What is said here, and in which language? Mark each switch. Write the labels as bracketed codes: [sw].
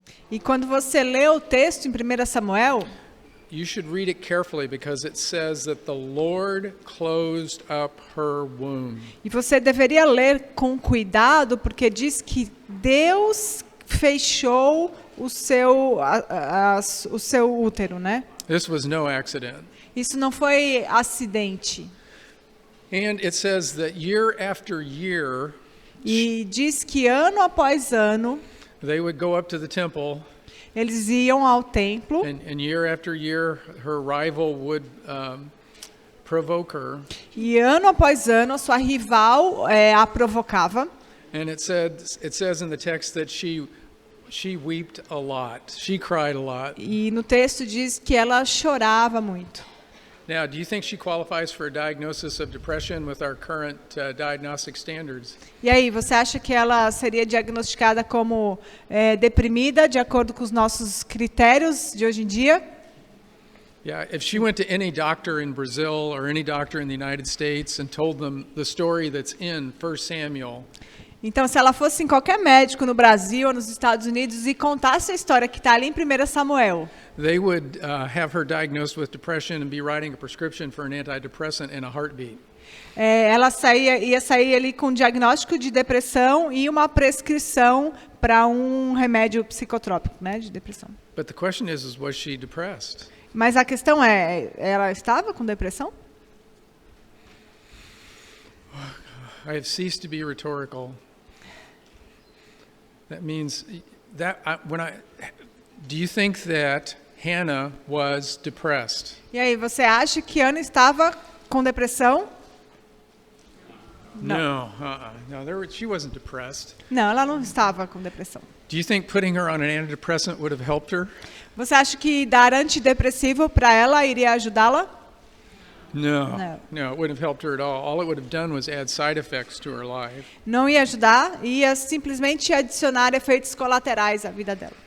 [pt] E quando você lê o texto em 1 Samuel, [en] you should read it carefully because it says that the Lord closed up her womb. [pt] e você deveria ler com cuidado, porque diz que Deus fechou o seu útero, né? [en] This was no accident. [pt] Isso não foi acidente. [en] And it says that year after year, [pt] E diz que ano após ano, [en] they would go up to the temple, [pt] eles iam ao templo, [en] and year after year, her rival would provoke her. [pt] e ano após ano a sua rival a provocava. [en] And it says in the text that she wept a lot. She cried a lot. [pt] E no texto diz que ela chorava muito. [en] Now, do you think she qualifies for a diagnosis of depression with our current diagnostic standards? [pt] E aí, você acha que ela seria diagnosticada como deprimida, de acordo com os nossos critérios de hoje em dia? [en] Yeah, if she went to any doctor in Brazil or any doctor in the United States and told them the story that's in 1 Samuel, [pt] Então, se ela fosse em qualquer médico no Brasil ou nos Estados Unidos e contasse a história que está ali em 1 Samuel, [en] they would have her diagnosed with depression and be writing a prescription for an antidepressant in a heartbeat. [pt] ela ia sair ali com um diagnóstico de depressão e uma prescrição para um remédio psicotrópico, né, de depressão. [en] But the question is was she depressed? [pt] Mas a questão é, ela estava com depressão? [en] I have ceased to be rhetorical. That means that do you think that Hannah was depressed? [pt] E aí, você acha que Ana estava com depressão? [en] No, she wasn't depressed. [pt] Não, ela não estava com depressão. [en] Do you think putting her on an antidepressant would have helped her? [pt] Você acha que dar antidepressivo para ela iria ajudá-la? [en] No, No. it wouldn't have helped her at all. All it would have done was add side effects to her life. [pt] Não ia ajudar, ia simplesmente adicionar efeitos colaterais à vida dela.